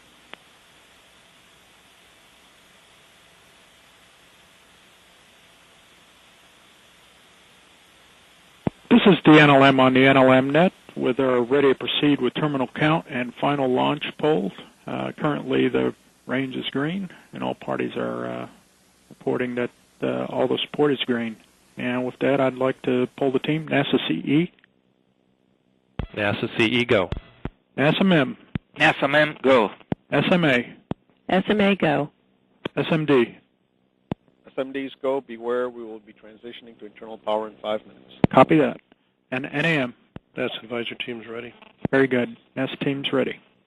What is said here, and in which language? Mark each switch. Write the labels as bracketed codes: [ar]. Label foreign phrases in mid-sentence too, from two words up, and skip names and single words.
[en] This is the NLM on the NLM net. We're ready to proceed with terminal count and final launch polls. Currently, the range is green, and all parties are reporting that all the support is green. And with that, I'd like to poll the team. NASA CE. NASA CE, go. NASA MEM. NASA MEM, go. SMA. SMA, go. SMD. SMDs go. Beware, we will be transitioning to internal power in 5 minutes. Copy that. And NAM. NASA advisor team's ready. Very good. NASA team's ready.